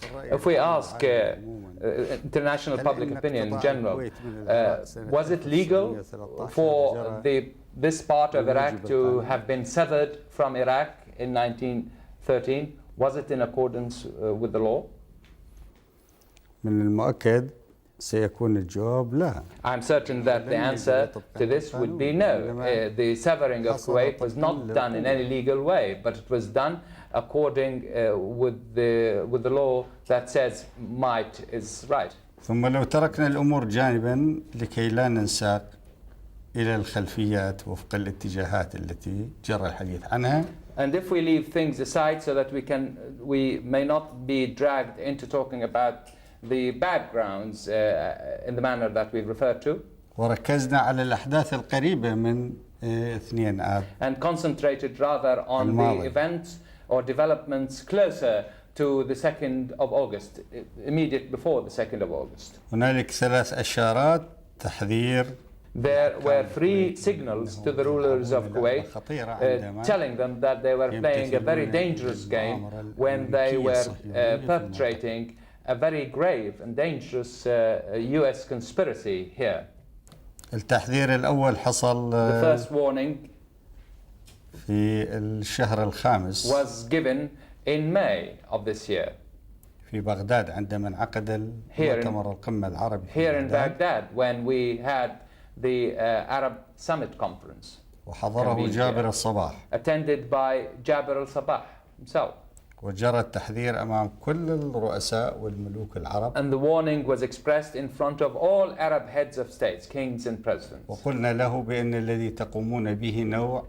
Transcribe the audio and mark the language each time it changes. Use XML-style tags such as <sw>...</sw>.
<en>If we ask international public opinion in general, was it legal for this part of Iraq to have been severed from Iraq in 1913? Was it in accordance with the law?</en> <ar>من المؤكد سيكون الجواب لا.</ar> <en>I'm certain that the answer to this would be no. The severing of Kuwait was not done in any legal way, but it was done according with the law that says might is right.</en> <ar>ثم لو تركنا الأمور جانبا لكي لا ننساق إلى الخلفيات وفق الاتجاهات التي جرى الحديث عنها.</ar> <en>And if we leave things aside so that we may not be dragged into talking about the backgrounds in the manner that we've referred to.</en> <ar>وركزنا على الأحداث القريبة من 2 آب.</ar> <en>And concentrated rather on the events or developments closer to the 2nd of August, immediate before the 2nd of August.</en> <ar>هنالك 3 إشارات تحذير.</ar> <en>There were 3 signals to the rulers of Kuwait telling them that they were playing a very dangerous game when they were perpetrating a very grave and dangerous US conspiracy here.</en> <ar>التحذير الأول حصل</ar> <en>The first warning</en> <ar>في الشهر الخامس</ar> <en>was given in May of this year.</en> <ar>في بغداد عندما انعقد مؤتمر القمة العربي.</ar> <en>Here in Baghdad when we had the Arab Summit Conference.</en> <ar>وحضره جابر الصباح.</ar> <en>Attended by Jabir al-Sabah himself.</en> <ar>وجرى التحذير أمام كل الرؤساء والملوك العرب.</ar> <en>And the warning was expressed in front of all Arab heads of states, kings and presidents.</en> <ar>وقلنا له بأن الذي تقومون به نوع.</ar>